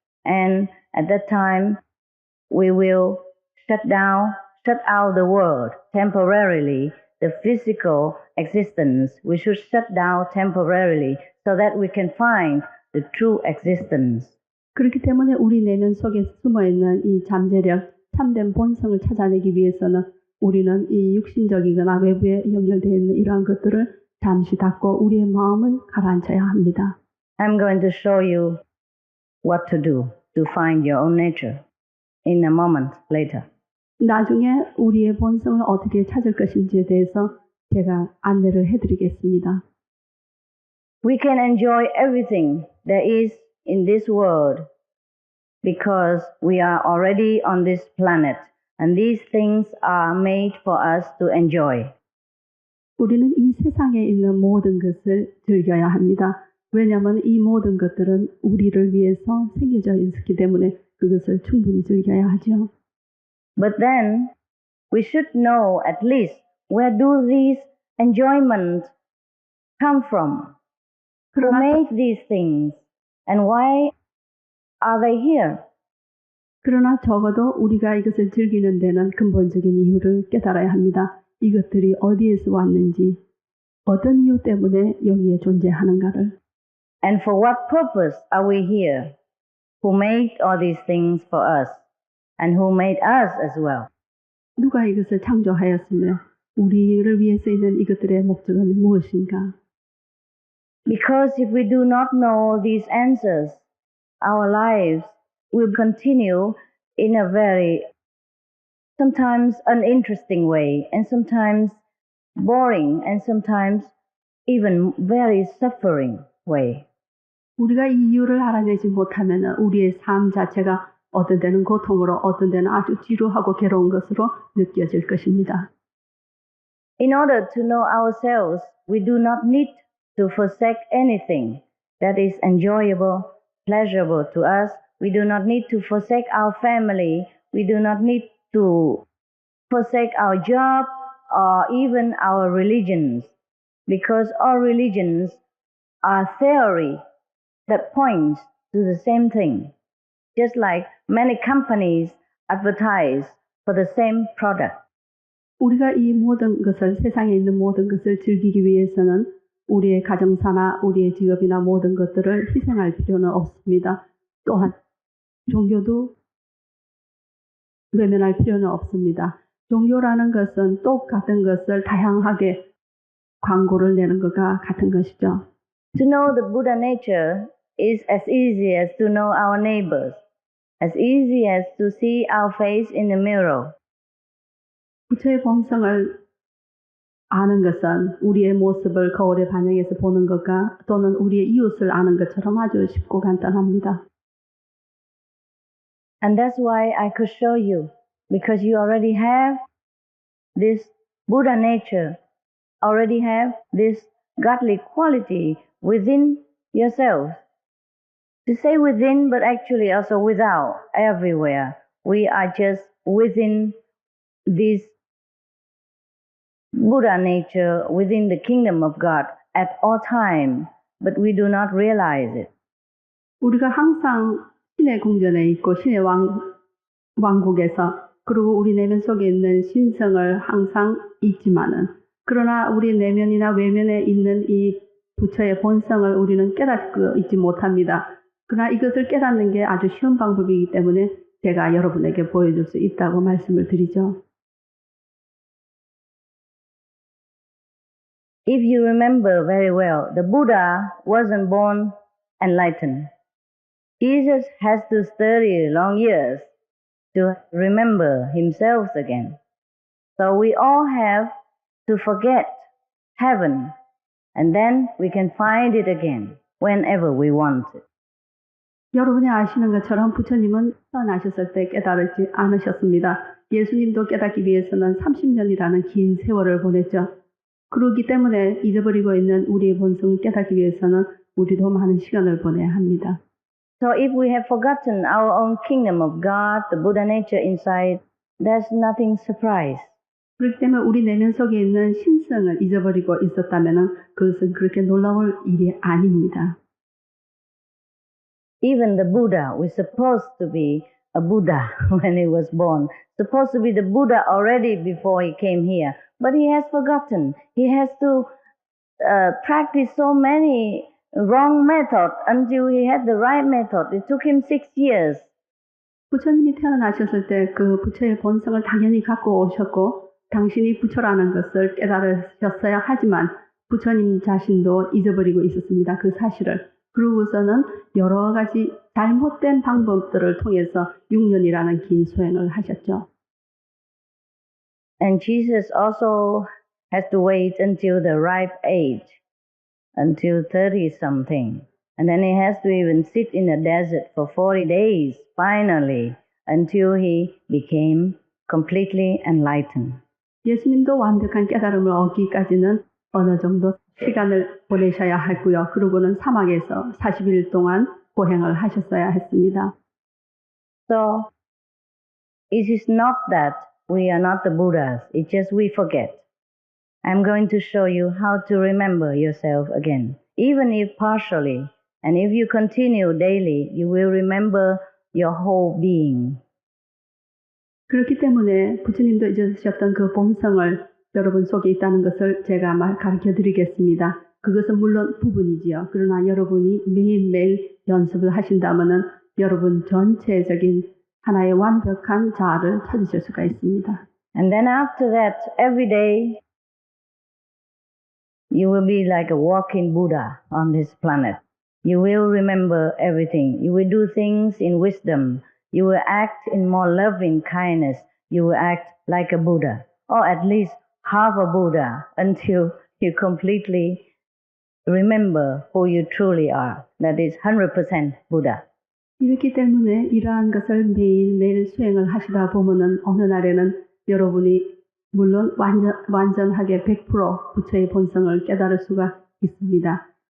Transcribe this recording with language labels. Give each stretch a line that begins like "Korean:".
English: And at that time, we will shut out the world temporarily, the physical existence. We should shut down temporarily so that we can find the true existence.
Korean: 그렇기 때문에 우리 내면 속에 숨어있는 이 잠재력, 참된 본성을 찾아내기 위해서는 우리는 이 육신적이거나 외부에 연결되어 있는 이러한 것들을 잠시 닫고 우리의 마음을 가라앉혀야 합니다.
English: I'm going to show you what to do to find your own nature in a moment later.
Korean: 나중에 우리의 본성을 어떻게 찾을 것인지에 대해서 제가 안내를 해드리겠습니다.
English: We can enjoy everything there is in this world because we are already on this planet and these things are made for us to enjoy.
Korean: 우리는 이 세상에 있는 모든 것을 즐겨야 합니다. 왜냐하면 이 모든 것들은 우리를 위해서 생겨져 있기 때문에 그것을 충분히 즐겨야 하죠.
English: But then we should know at least where do these enjoyments come from? Who made these things and why are they here?
Korean: 그러나 적어도 우리가 이것을 즐기는 데는 근본적인 이유를 깨달아야 합니다. 이것들이 어디에서 왔는지, 어떤 이유 때문에 여기에 존재하는가를.
English: And for what purpose are we here? Who made all these things for us? And who made us as well?
Korean: 누가 이것을 창조하였으며 우리를 위해서 있는 이것들의 목적은 무엇인가?
English: Because if we do not know these answers, our lives will continue in a very sometimes uninteresting way and sometimes boring and sometimes even very suffering way.
Korean: 우리가 이 이유를 알아내지 못하면 우리의 삶 자체가 어떤 때는 고통으로 어떤 때는 아주 지루하고 괴로운 것으로 느껴질 것입니다.
English: In order to know ourselves, we do not need to forsake anything that is enjoyable, pleasurable to us. We do not need to forsake our family. We do not need to forsake our job or even our religions, because all religions are theory that points to the same thing. Just like many companies advertise for the same product.
Korean: 우리가 이 모든 것을 세상에 있는 모든 것을 즐기기 위해서는 우리의 가정사나 우리의 직업이나 모든 것들을 희생할 필요는 없습니다. 또한 종교도 외면할 필요는 없습니다. 종교라는 것은 똑같은 것을 다양하게 광고를 내는 것과 같은 것이죠.
English: To know the Buddha nature is as easy as to know our neighbors, as easy as to see our face in the mirror.
Korean: 부처의 본성을 아는 것은 우리의 모습을 거울에 반영해서 보는 것과 또는 우리의 이웃을 아는 것처럼 아주 쉽고 간단합니다.
English: And that's why I could show you, because you already have this Buddha nature already have this godly quality within yourselves. To say within, but actually also without, everywhere. We are just within this Buddha nature, within the kingdom of God at all time, but we do not realize it.
Korean: 우리가 항상 신의 궁전에 있고 신의 왕국에서 그리고 우리 내면 속에 있는 신성을 항상 잊지만은 그러나 우리 내면이나 외면에 있는 이 부처의 본성을 우리는 깨닫고 있지 못합니다. 그러나 이것을 깨닫는 게 아주 쉬운 방법이기 때문에 제가 여러분에게 보여줄 수 있다고 말씀을 드리죠.
English: If you remember very well, the Buddha wasn't born enlightened. Jesus has to study long years to remember himself again. So we all have to forget heaven, and then we can find it again whenever we want it.
Korean: 여러분이 아시는 것처럼 부처님은 태어나셨을 때 깨달지 않으셨습니다. 예수님도 깨닫기 위해서는 30년이라는 긴 세월을 보냈죠. 그렇기 때문에 잊어버리고 있는 우리의 본성을 깨닫기 위해서는 우리도 많은 시간을 보내야 합니다.
English: So if we have forgotten our own kingdom of God, the Buddha nature inside, there's nothing surprise.
Korean: 그렇기 때문에 우리 내면 속에 있는 신성을 잊어버리고 있었다면 그것은 그렇게 놀라울 일이 아닙니다.
English: Even the Buddha was supposed to be a Buddha when he was born, supposed to be the Buddha already before he came here, but he has forgotten. He has to practice so many wrong methods until he had the right method. It took him 6 years.
Korean: 부처님이 태어나셨을 때 그 부처의 본성을 당연히 갖고 오셨고 당신이 부처라는 것을 깨달으셨어야 하지만 부처님 자신도 잊어버리고 있었습니다. 그 사실을. 그러고서는 여러 가지 잘못된 방법들을 통해서 6년이라는 긴 수행을 하셨죠.
English: And Jesus also has to wait until the ripe age, until 30-something. And then he has to even sit in the desert for 40 days, finally, until he became completely enlightened.
Korean: 예수님도 완벽한 깨달음을 얻기까지는 어느 정도 시간을 보내셔야 했고요. 그러고는 사막에서 40일 동안 고행을 하셨어야 했습니다.
English: So, it is not that we are not the Buddhas, it's just we forget. I'm going to show you how to remember yourself again, even if partially. And if you continue daily, you will remember your whole being.
Korean: 그렇기 때문에 부처님도 잊으셨던 그 본성을 여러분 속에 있다는 것을 제가 가르쳐 드리겠습니다. 그것은 물론 부분이지요. 그러나 여러분이 매일매일 연습을 하신다면은 여러분 전체적인 하나의 완벽한 자아를 찾으실 수가 있습니다.
English: And then after that, every day, you will be like a walking Buddha on this planet. You will remember everything. You will do things in wisdom. You will act in more loving kindness. You will act like a Buddha, or at least half a Buddha, until you completely remember who you truly are. That is 100% Buddha.
Korean: 이렇기 때문에 이러한 것을 매일매일 수행을 하시다 보면은 어느 날에는 여러분이 물론 완전하게 100% 부처의 본성을 깨달을 수가 있습니다.